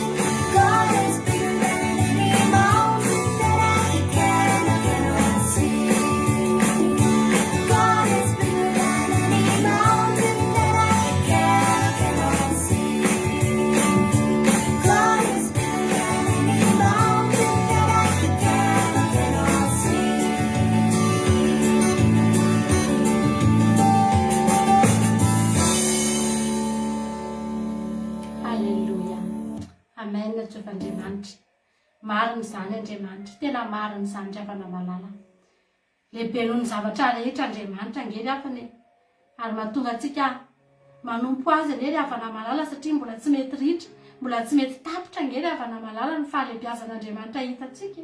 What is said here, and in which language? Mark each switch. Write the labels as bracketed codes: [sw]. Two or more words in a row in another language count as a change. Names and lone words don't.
[en] God is bigger than any mountain that I can or cannot see. God is bigger than any mountain that I can or cannot see. God is bigger than any mountain that I can or cannot see. [mg] Haleluia. Amen. Jehovah Andriamanitra, marina izany Andriamanitra, tena marina izany Ravana malala. Lehibe noho ny zavatra rehetra Andriamanitra angery afany, ary mahatonga antsika manompo azy anie Ravana malala satria mbola tsy mety ritra, mbola tsy mety tapitra angery Ravana malala ny fahalebiazan'Andriamanitra hitantsika.